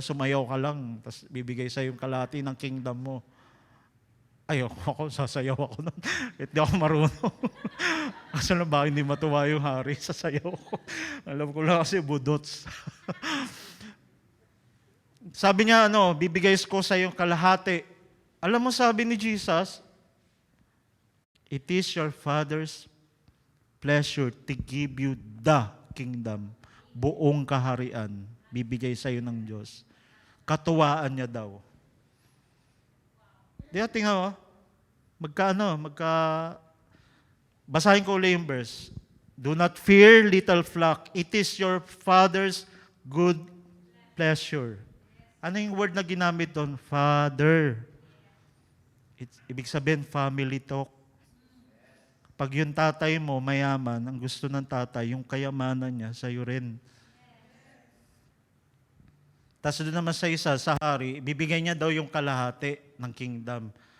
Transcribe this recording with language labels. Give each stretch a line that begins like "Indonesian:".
Filipino: Sumayaw ka lang, tapos bibigay sa yung kalahati ng kingdom mo. Ayoko, sasayaw ako nun. Hindi ako marunong. Kasi lang ba hindi matuwa yung hari, sasayaw ko. Alam ko lang kasi budots. Sabi niya, bibigay ko sa yung kalahati. Alam mo, sabi ni Jesus,
English: it is your Father's pleasure to give you the kingdom.
Filipino: Buong kaharian, bibigay sa iyo ng Diyos. Katuwaan niya daw. Tingnan mo, basahin ko ulit yung verse.
English: Do not fear, little flock. It is your Father's good pleasure.
Filipino: Ano yung word na ginamit doon? Father. Ibig sabihin,
English: family talk.
Filipino: Pag yung tatay mo mayaman, ang gusto ng tatay, yung kayamanan niya, sa'yo rin. Tapos doon naman sa isa, sa hari, bibigay niya daw yung kalahati ng kingdom.